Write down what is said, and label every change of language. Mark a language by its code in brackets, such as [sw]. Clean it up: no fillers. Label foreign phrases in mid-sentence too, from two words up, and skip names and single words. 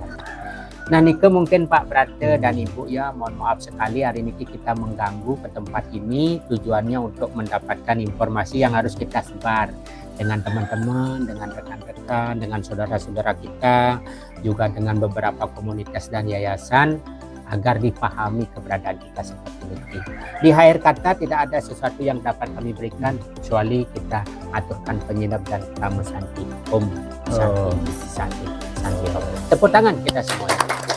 [id] Nah, Nike mungkin Pak Brate dan Ibu ya, mohon maaf sekali hari ini kita mengganggu ke tempat ini, tujuannya untuk mendapatkan informasi yang harus kita sebar dengan teman-teman, dengan rekan-rekan, dengan saudara-saudara kita, juga dengan beberapa komunitas dan yayasan, agar dipahami keberadaan kita seperti ini. Di akhir kata tidak ada sesuatu yang dapat kami berikan kecuali kita aturkan penyedap dan kamu santi. [sa] Om santi, santi, santi. [id] Tepuk tangan kita semua.